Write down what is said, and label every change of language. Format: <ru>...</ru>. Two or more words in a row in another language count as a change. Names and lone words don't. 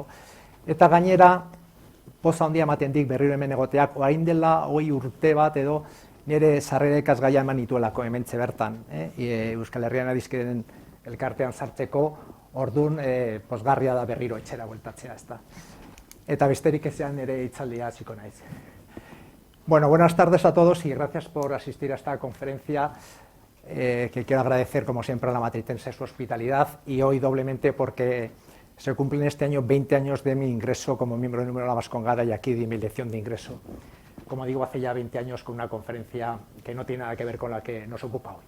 <eu>Eta gainera poza handia ematen dik berriro hemen egoteak, orain dela 20 urte bat edo nire sarrera ikasgaia eman nituelako hementxe bertan, Euskal Herrian Adiskideen elkartean sartzeko, ordun pozgarria da berriro etxera bueltatzea, ezta. Eta besterik ezean ere hitzaldia hasiko naiz.</eu> <es>Bueno, buenas tardes a todos y gracias por asistir a esta conferencia que quiero agradecer como siempre a la Matritense su hospitalidad y hoy doblemente porque se cumplen este año 20 años de mi ingreso como miembro de número de la Vascongada y aquí de mi elección de ingreso. Como digo, hace ya 20 años con una conferencia que no tiene nada que ver con la que nos ocupa hoy.</es>